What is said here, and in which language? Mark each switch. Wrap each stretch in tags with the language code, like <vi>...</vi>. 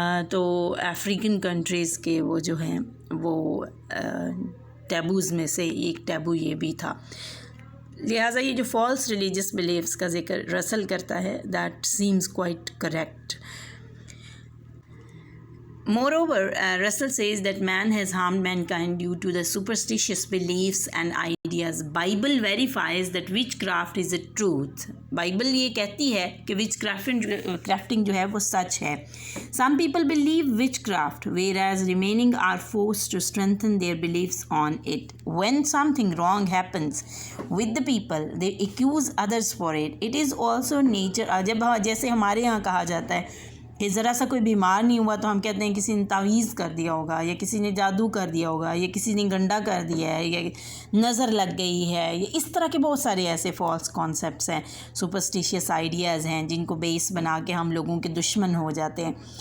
<ur>تو African countries کے وہ جو ہیں وہ ٹیبوز میں سے ایک ٹیبو یہ بھی تھا. لہٰذا یہ جو فالس ریلیجیس بلیفس کا ذکر رسل کرتا ہے</ur> <en>That seems quite correct. Moreover, Russell says that man has harmed mankind due to the superstitious beliefs and ideas. Bible verifies that witchcraft is a truth.</en> <ur>Bible یہ کہتی ہے کہ witchcrafting جو ہے وہ سچ ہے.</ur> <en>Some people believe witchcraft, whereas remaining are forced to strengthen their beliefs on it. When something wrong happens with the people, they accuse others for it. It is also nature.</en> <ur>جب جیسے ہمارے یہاں کہا جاتا ہے کہ ذرا سا کوئی بیمار نہیں ہوا تو ہم کہتے ہیں کسی نے تعویذ کر دیا ہوگا یا کسی نے جادو کر دیا ہوگا یا کسی نے گنڈا کر دیا ہے یا نظر لگ گئی ہے، یا اس طرح کے بہت سارے ایسے فالس کانسیپٹس ہیں، سپرسٹیشیس آئیڈیاز ہیں جن کو بیس بنا کے ہم لوگوں کے دشمن ہو جاتے ہیں.</ur>